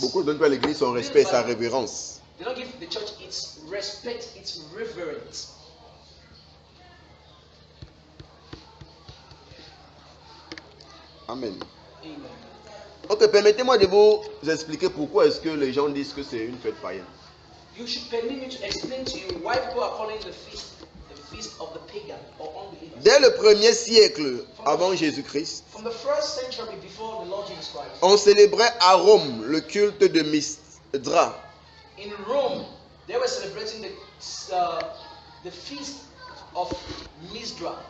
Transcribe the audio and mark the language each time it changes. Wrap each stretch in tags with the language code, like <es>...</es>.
<fr>Beaucoup ne donnent plus à l'église son respect et sa révérence.</fr> <en>They don't give the church its respect, its reverence. Amen. Amen.</en> <fr>Ok, permettez-moi de vous expliquer pourquoi est-ce que les gens disent que c'est une fête païenne.</fr> <en>You should permit me to explain to you why people are calling the feast of the pagan or unbelievers.</en> <fr>Dès le 1er siècle avant Jésus-Christ,</fr> <en>From the first century before the Lord Jesus Christ,</en> <fr>on célébrait à Rome le culte de Misdra.</fr> <en>in Rome, they were celebrating the feast of Misdra.</en>